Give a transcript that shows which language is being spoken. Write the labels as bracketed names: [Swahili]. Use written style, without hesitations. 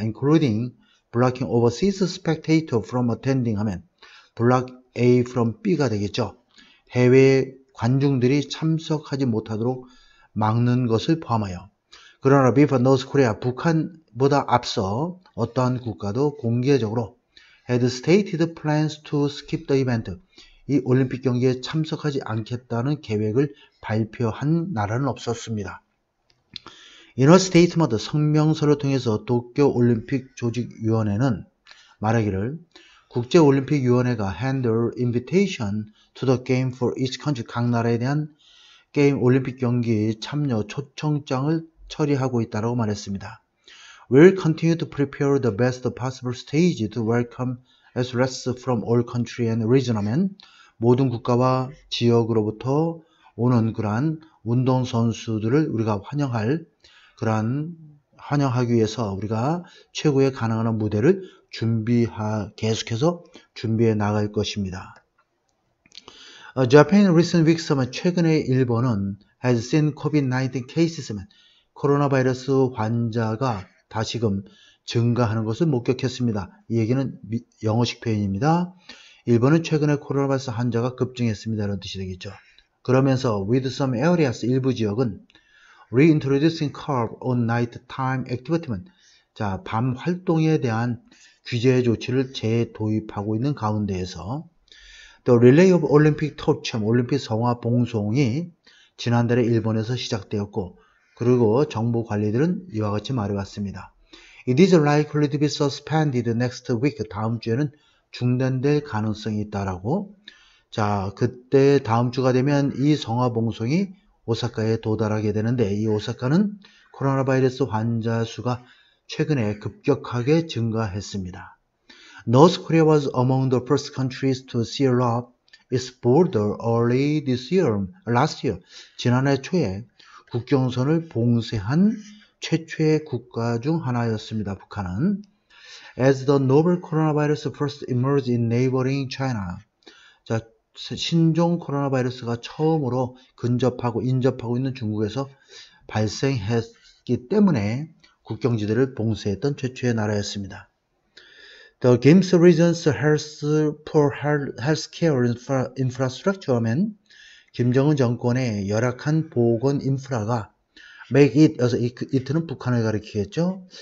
[English] including blocking overseas spectator from attending 하면 block A from B가 되겠죠. [Korean] 해외 관중들이 참석하지 못하도록 막는 것을 포함하여. 그러나 before North Korea, 북한보다 앞서 어떠한 국가도 공개적으로 [English] had stated plans to skip the event, [Korean] 이 올림픽 경기에 참석하지 않겠다는 계획을 발표한 나라는 없었습니다. In a statement, 성명서를 통해서 도쿄올림픽 조직위원회는 말하기를 국제올림픽위원회가 [English] handle invitation to the game for each country, [Korean] 각 나라에 대한 게임 올림픽 경기 참여 초청장을 처리하고 있다고 말했습니다. [English] We'll continue to prepare the best possible stage to welcome athletes from all countries and region [Korean] 하면 모든 국가와 지역으로부터 오는 그러한 운동선수들을 우리가 [English] 환영할 그러한 [Korean] 환영하기 위해서 우리가 최고의 가능한 무대를 계속해서 준비해 나갈 것입니다. [English] Japan in recent weeks, [Korean] 최근에 일본은 [English] has seen COVID-19 cases, [Korean] 코로나 바이러스 환자가 다시금 증가하는 것을 목격했습니다. 이 얘기는 영어식 표현입니다. 일본은 최근에 코로나 바이러스 환자가 급증했습니다. 이런 뜻이 되겠죠. 그러면서 with some areas, 일부 지역은 [English] reintroducing curb on nighttime activity, [Korean] 자, 밤 활동에 대한 규제 조치를 재도입하고 있는 가운데에서 [English] The relay of Olympic torch, [Korean] 올림픽 성화 봉송이 지난달에 일본에서 시작되었고, 그리고 정부 관리들은 이와 같이 말해왔습니다. [English] It is likely to be suspended next week. [Korean] 다음 주에는 중단될 가능성이 있다라고. 자, 그때 다음 주가 되면 이 성화 봉송이 오사카에 도달하게 되는데, 이 오사카는 코로나 바이러스 환자 수가 최근에 급격하게 증가했습니다. [English] North Korea was among the first countries to seal up its border early last year. [Korean] 지난해 초에 국경선을 봉쇄한 최초의 국가 중 하나였습니다. 북한은. [English] As the novel coronavirus first emerged in neighboring China. [Korean] 자, 신종 코로나 바이러스가 처음으로 인접하고 있는 중국에서 발생했기 때문에 국경지대를 봉쇄했던 최초의 나라였습니다. [English] The Games region's poor healthcare infrastructure [Korean] 하면 김정은 정권의 열악한 보건 인프라가 make it는 북한을 가리키겠죠.